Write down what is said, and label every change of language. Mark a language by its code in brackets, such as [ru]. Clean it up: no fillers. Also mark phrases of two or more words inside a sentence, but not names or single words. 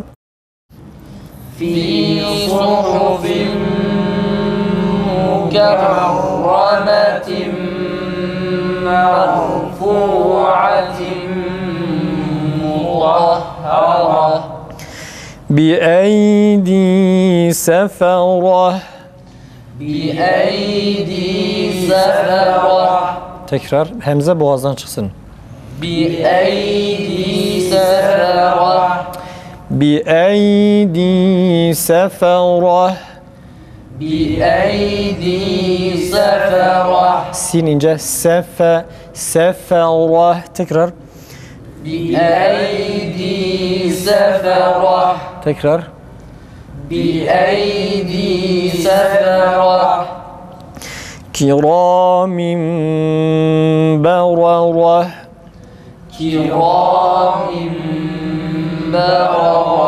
[ar] في صحف مكرمة مرفوعة مطهرة. بأيدي سفرة. بأيدي سفرة. [tr] Tekrar. Hemze boğazdan çıksın. [ar] بأيدي سفرة. بأيدي سفرة. بأيدي سفرة. [tr] Sin ince. Sefere. Tekrar. [ar] بأيدي سفرة. [tr] Tekrar. [ar] بأيدي سفرة. كرام بررة. كرام بررة.